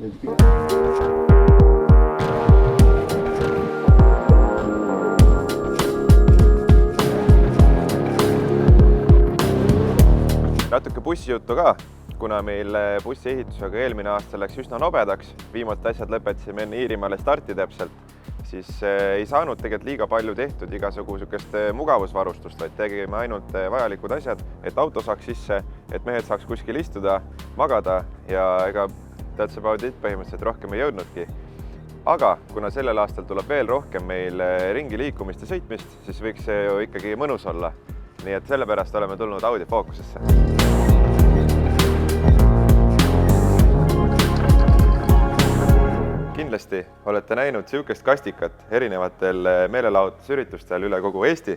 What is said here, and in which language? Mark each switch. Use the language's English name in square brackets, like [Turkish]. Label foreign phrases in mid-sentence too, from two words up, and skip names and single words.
[Estonian] Natuke bussijuttu ka, kuna meil bussi ehitusega eelmine aasta läks üsna nobedaks. Viimalt asjad lõpetasime enne Iirimaale starti täpselt. Siis ei saanud tegelikult liiga palju tehtud igasugu sükest mugavusvarustust, vaid tegime ainult vajalikud asjad, et auto saaks sisse, et mehed saaks kuskil istuda, magada ja ega [English] that's about it [Estonian] põhimõtteliselt rohkem ei jõudnudki. Aga kuna sellel aastal tuleb veel rohkem meil ringi liikumist ja sõitmist, siis võiks see ju ikkagi mõnus olla. Nii et sellepärast oleme tulnud Audi Focusesse. Kindlasti olete näinud sihukest kastikat erinevatel meelelahutusüritustel üle kogu Eesti.